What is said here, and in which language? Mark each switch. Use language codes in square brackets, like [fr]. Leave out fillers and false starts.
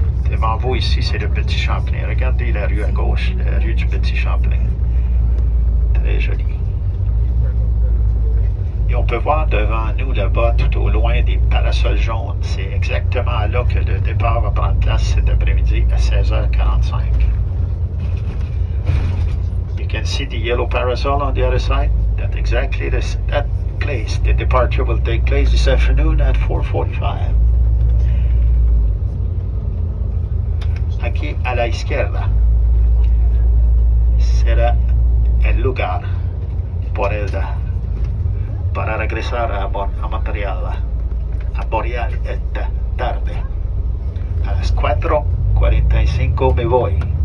[fr] Devant vous ici, c'est le Petit Champlain. Regardez la rue à gauche, la rue du Petit Champlain. Très jolie. Et on peut voir devant nous là-bas, tout au loin, des parasols jaunes. C'est exactement là que le départ va prendre place cet après-midi à 16h45. [en] You can see the yellow parasol on the other side. That's exactly that place. The departure will take place this afternoon at 4:45. [es] Aquí a la izquierda será el lugar para regresar a Montreal. A Montreal esta tarde. A las 4:45 me voy.